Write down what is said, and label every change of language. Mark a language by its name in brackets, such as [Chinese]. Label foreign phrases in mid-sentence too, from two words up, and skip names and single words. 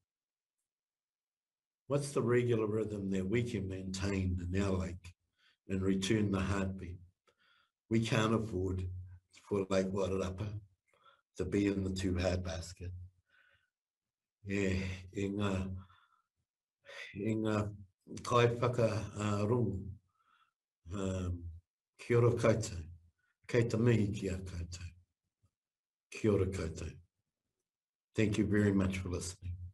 [English] What's the regular rhythm that we can maintain in our lake and return the heartbeat? We can't afford for Lake Wairarapa to be in the too hard basket. [Māori] Yeah, in Kaiwhakahaere, kia ora koutou, kei te mihi ki a koutou, kia ora koutou. [English] Thank you very much for listening.